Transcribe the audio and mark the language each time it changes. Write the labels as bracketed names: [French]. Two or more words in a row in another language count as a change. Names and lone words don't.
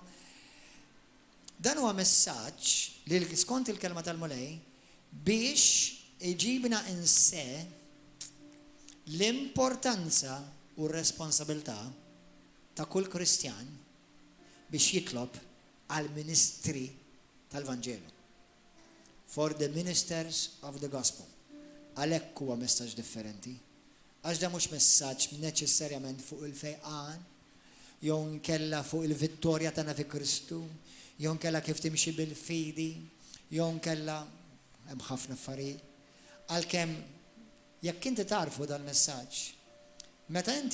[Maltese] Dan huwa messaġġ li skont il-kelma tal-mulej biex iġibna in se l-importanza u r-responsabilità ta' kull Kristjan biex jitlob għal-ministri tal-Vanġelu. [English] For the ministers of the gospel. [Maltese] Għalhekk huwa messaġġ differenti. Għax da mhux messaġġ neċessarjament fuq il-fejqan, jew nkella fuq il-vittorja tagħna fi Kristu, jew nkella kif timxi bil-fidi, jew nkella hemm ħafna affarijiet. Għalkemm jekk inti tarfu dan messaġġ, meta inti